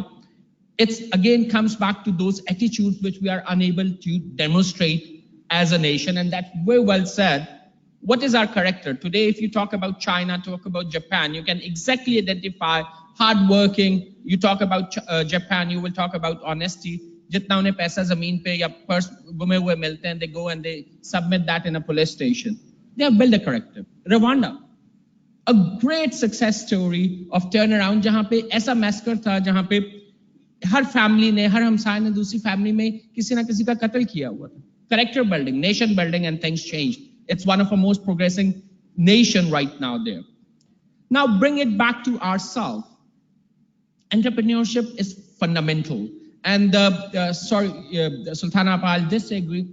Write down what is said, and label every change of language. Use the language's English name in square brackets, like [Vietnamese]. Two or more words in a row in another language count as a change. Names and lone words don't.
[English] It's again comes back to those attitudes which we are unable to demonstrate as a nation. And that's very well said. What is our character? Today, if you talk about China, talk about Japan, you can exactly identify hardworking. You talk about Japan, you will talk about honesty. [Urdu] جتنا انہیں پیسہ زمین پہ یا پرس گمے ہوئے ملتے ہیں, [English] they go and they submit that in a police station. They have built a character. [Urdu] Rwanda, [English] a great success story of turnaround, [Urdu] جہاں پہ ایسا massacre تھا، جہاں پہ ہر family نے، ہر ہمسائے نے دوسری family میں کسی نہ کسی کا قتل کیا ہوا تھا. [English] Character building, nation building, and things changed. It's one of the most progressing nation right now there. Now bring it back to ourselves. Entrepreneurship is fundamental. And Sultana, I'll disagree.